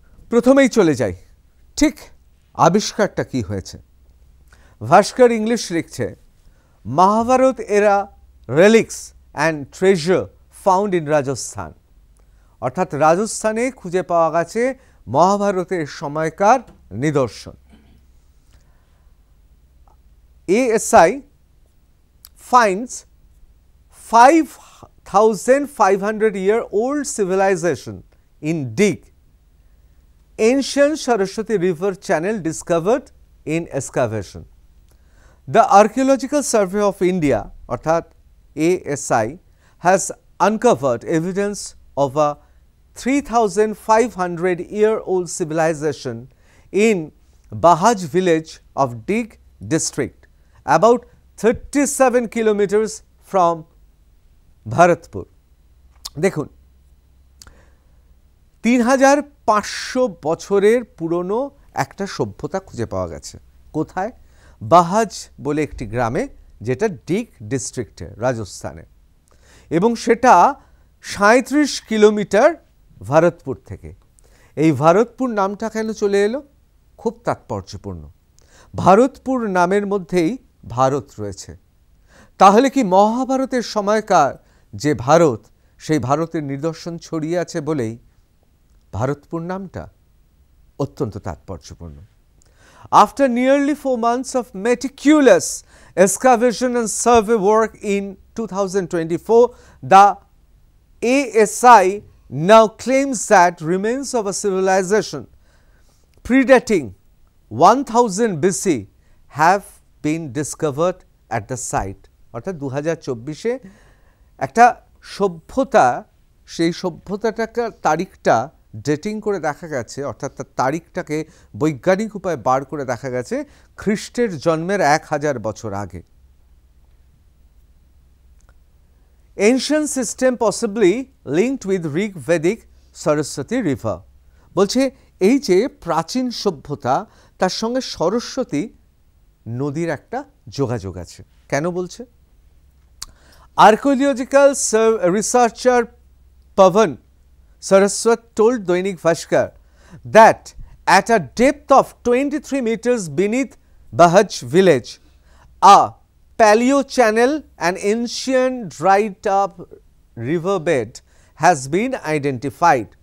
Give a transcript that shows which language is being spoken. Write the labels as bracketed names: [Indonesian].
[Bangla] প্রথমেই চলে যাই, ঠিক আবিষ্কারটা কি হয়েছে। ভাস্কর ইংলিশ লিখছে, [English] Mahabharata era relics and treasure found in Rajasthan. [Bangla] অর্থাৎ রাজস্থানে খুঁজে পাওয়া গেছে মহাভারতের সময়কার নিদর্শন। [English] ASI finds 5,500-year-old civilization in Dig, ancient Saraswati River channel discovered in excavation. The Archaeological Survey of India, [Bangla] অর্থাৎ [English] ASI, has uncovered evidence of a 3,500-year-old civilization in Bahaj village of Dig district, about 37 kilometers from Bharatpur. [Bangla] দেখুন, 3,500 বছরের পুরনো একটা সভ্যতা খুঁজে পাওয়া গেছে। কোথায়? বাহাজ বলে একটি গ্রামে, যেটা ডিগ ডিস্ট্রিক্টে রাজস্থানে, এবং সেটা 37 কিলোমিটার ভারতপুর থেকে। এই ভারতপুর নামটা কেন চলে এলো? খুব তাৎপর্যপূর্ণ। ভারতপুর নামের মধ্যেই ভারত রয়েছে। তাহলে কি মহাভারতের সময়কার যে ভারত, সেই ভারতের নিদর্শন ছড়িয়ে আছে বলেই ভারতপুর নামটা অত্যন্ত তাৎপর্যপূর্ণ। [English] After nearly 4 months of meticulous excavation and survey work in 2024, the ASI now claims that remains of a civilization predating 1000 BC have been discovered at the site. [Bangla] অর্থাৎ 2024-এ একটা সভ্যতা, সেই সভ্যতাটাকে তারিখটা ডেটিং করে দেখা গেছে, অর্থাৎ তার তারিখটাকে বৈজ্ঞানিক উপায়ে বার করে দেখা গেছে খ্রিস্টের জন্মের 1000 বছর আগে। [English] Ancient system possibly linked with Rig Vedic Saraswati River. [Bangla] বলছে এই যে প্রাচীন সভ্যতা, তার সঙ্গে সরস্বতী নদীর একটা যোগাযোগ আছে। কেন বলছে? [English] Archaeological researcher Pavan Saraswat told Dainik Bhaskar that at a depth of 23 meters beneath Bahaj village, a paleo channel and ancient dried up riverbed has been identified.